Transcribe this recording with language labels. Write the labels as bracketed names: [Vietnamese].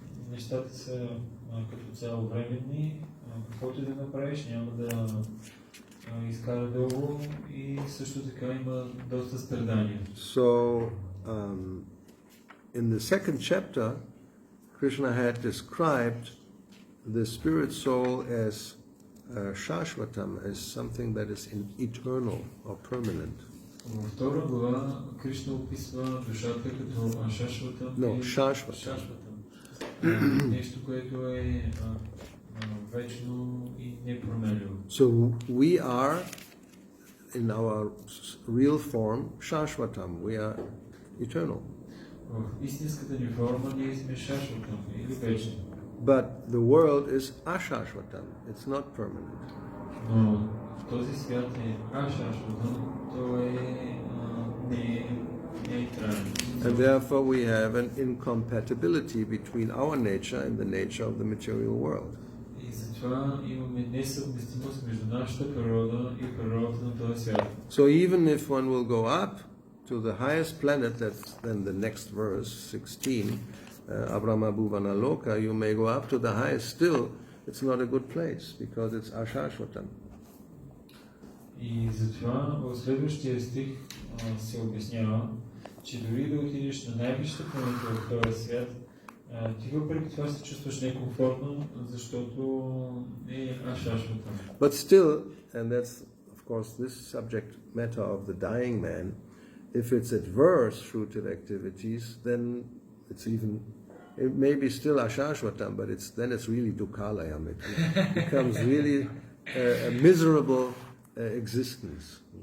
[Bulgarian] Нещата са като цяло временни, каквото и да направиш, няма да изкара дълго и също така има доста страдания. [English] So, in the second chapter, Krishna had described the spirit soul as Shashvatam, as something that is eternal or permanent. [Bulgarian] Във втора глава Кришна описва душата като Ашашватам. [English] No, Shashvatam. [Bulgarian] Нещо, което е вечно и непроменливо. [English] So we are in our real form, Shashvatam, we are eternal. [Bulgarian] В истинската ни форма ние сме шашватам или вечни. [English] But the world is Ashashvatam, it's not permanent. [Bulgarian] Но този свят е ашашватам, той не е траен. [English] And therefore we have an incompatibility between our nature and the nature of the material world. [Bulgarian] И затова имаме несъвместимост между нашата природа и природата на този свят. [English] So even if one will go up to the highest planet, that's then the next verse, 16, Abrahma Bhuvana Loka, you may go up to the highest, still it's not a good place because it's Ashashvatam. [Bulgarian] И затова в следващия стих се обяснява, че дори да отидеш на най-висшата планета в този свят, ти въпреки това се чувстваш некомфортно, защото е ашашвата. [English] But still, and that's of course this subject matter of the dying man, if it's adverse fruitive activities, then it's even, it may be still Ashashvatam, but then it's really Dukkalayam. It becomes really a miserable existence.